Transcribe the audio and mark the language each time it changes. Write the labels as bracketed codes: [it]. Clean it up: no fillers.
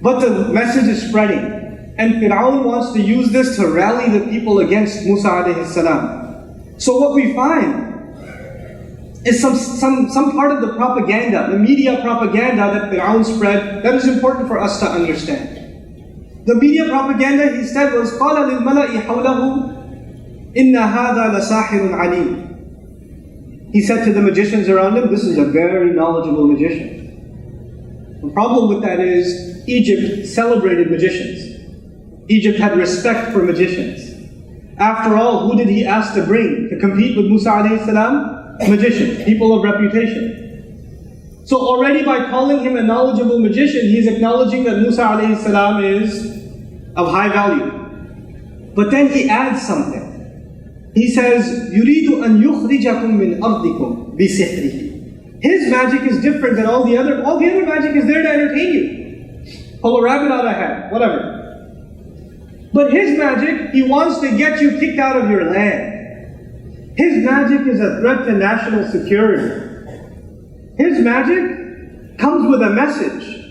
[en] But the message is spreading. And Firaun wants to use this to rally the people against Musa alayhi salam. So what we find is some part of the propaganda, the media propaganda that Firaun spread, that is important for us to understand. The media propaganda, he said, was [ar] قَالَ لِلْمَلَإِ حَوْلَهُ إِنَّ هَذَا لَسَاحِرٌ عَلِيمٌ. [en] He said to the magicians around him, this is a very knowledgeable magician. The problem with that is, Egypt celebrated magicians. Egypt had respect for magicians. After all, who did he ask to bring to compete with Musa alayhi salam? Magicians, people of reputation. So already by calling him a knowledgeable magician, he's acknowledging that Musa alayhi salam is of high value. But then he adds something. He says, [ar] يُرِيدُ أَن يُخْرِجَكُم مِّنْ أَرْضِكُم بِسِحْرِهِ. [en] His magic is different than all the other magic is there to entertain you. Pull a rabbit out of a hat, whatever. But his magic, he wants to get you kicked out of your land. His magic is a threat to national security. His magic comes with a message.